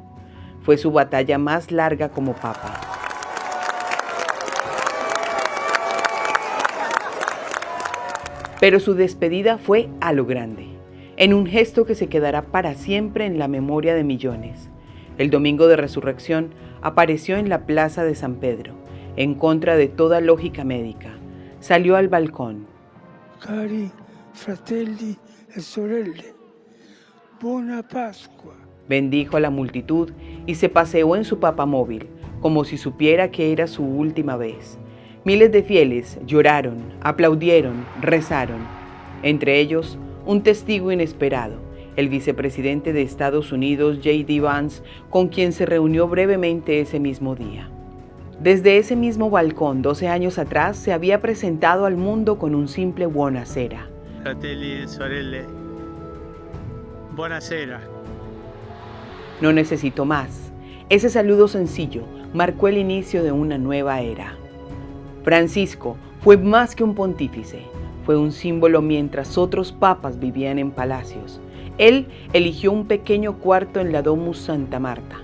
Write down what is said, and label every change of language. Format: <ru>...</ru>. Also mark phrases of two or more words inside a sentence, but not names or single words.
<es>Fue su batalla más larga como papa. Pero su despedida fue a lo grande, en un gesto que se quedará para siempre en la memoria de millones. El domingo de resurrección apareció en la plaza de San Pedro, en contra de toda lógica médica. Salió al balcón.</es> <it>Cari fratelli e sorelle, buona Pascua.</it> <es>Bendijo a la multitud y se paseó en su papamóvil, como si supiera que era su última vez. Miles de fieles lloraron, aplaudieron, rezaron. Entre ellos, un testigo inesperado, el vicepresidente de Estados Unidos, J.D. Vance, con quien se reunió brevemente ese mismo día. Desde ese mismo balcón, 12 años atrás, se había presentado al mundo con un simple buonasera.</es> <it>Fratelli e sorelle, buonasera.</it> <es>No necesito más. Ese saludo sencillo marcó el inicio de una nueva era. Francisco fue más que un pontífice, fue un símbolo mientras otros papas vivían en palacios. Él eligió un pequeño cuarto en la Domus Santa Marta.</es>